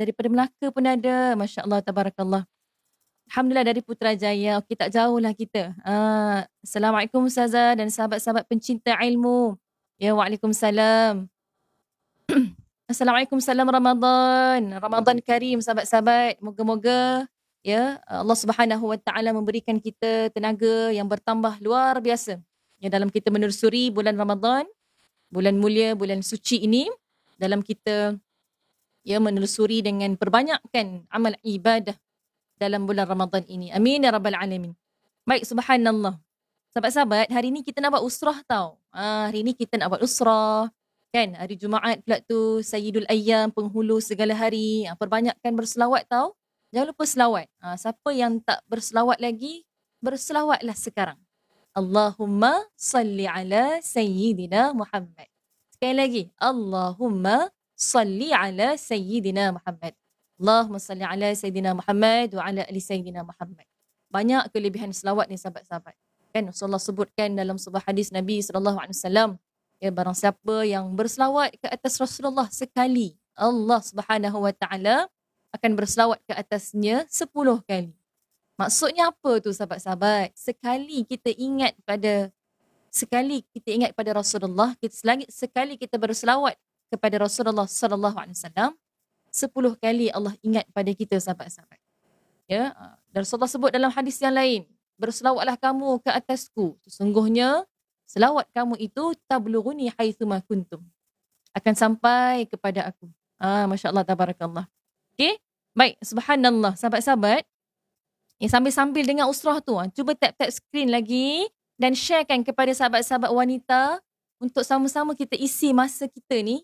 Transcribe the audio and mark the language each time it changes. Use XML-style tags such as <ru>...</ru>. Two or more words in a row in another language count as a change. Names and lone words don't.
<ms>Daripada Melaka pun ada.</ms> <ar>ما شاء الله تبارك الله.</ar> <ms>Alhamdulillah dari Putrajaya. Okey, tak jauh lah kita. Assalamualaikum Ustazah dan sahabat-sahabat pencinta ilmu. Ya, waalaikumsalam. Assalamualaikum, salam Ramadan.</ms> <ar>رمضان كريم</ar> <ms>sahabat-sahabat. Moga-moga ya Allah</ms> <ar>سبحانه وتعالى</ar> <ms>memberikan kita tenaga yang bertambah luar biasa. Ya, dalam kita menelusuri bulan Ramadan, bulan mulia, bulan suci ini, dalam kita ya menelusuri dengan perbanyakkan amal ibadah dalam bulan Ramadan ini.</ms> <ar>آمين يا رب العالمين.</ar> <ms>Baik, subhanallah. Sahabat-sahabat, hari ni kita nak buat usrah tau. Hari ni kita nak buat usrah. Kan, hari Jumaat pula tu,</ms> <ar>سيد الأيام,</ar> <ms>penghulu segala hari. Perbanyakkan berselawat tau. Jangan lupa selawat. Siapa yang tak berselawat lagi, berselawatlah sekarang.</ms> <ar>اللهم صل على سيدنا محمد.</ar> <ms>Sekali lagi.</ms> <ar>اللهم صل على سيدنا محمد. اللهم صل على سيدنا محمد وعلى آل سيدنا محمد wa ala ali Sayyidina Muhammad.</ar> <ms>Banyak kelebihan selawat ni sahabat-sahabat. Kan Rasulullah sebutkan dalam sebuah hadis Nabi SAW, ya, barang siapa yang berselawat ke atas Rasulullah sekali, Allah</ms> <ar>سبحانه وتعالى</ar> <ms>akan berselawat ke atasnya 10 kali. Maksudnya apa tu sahabat-sahabat? Sekali kita ingat pada Rasulullah, sekali kita berselawat kepada Rasulullah</ms> <ar>صلى الله عليه وسلم,</ar> <ms>10 kali Allah ingat pada kita sahabat-sahabat. Ya, dan Rasulullah sebut dalam hadis yang lain, berselawatlah kamu ke atasku, sesungguhnya selawat kamu itu</ms> <ar>تبلغني حيث ما كنتم.</ar> <ms>akan sampai kepada aku.</ms> <ar>ما شاء الله تبارك الله.</ar> <ms>Okay, baik, subhanallah. Sahabat-sahabat, sambil-sambil dengan usrah tu, cuba tap-tap screen lagi dan sharekan kepada sahabat-sahabat wanita untuk sama-sama kita isi masa kita ni.</ms>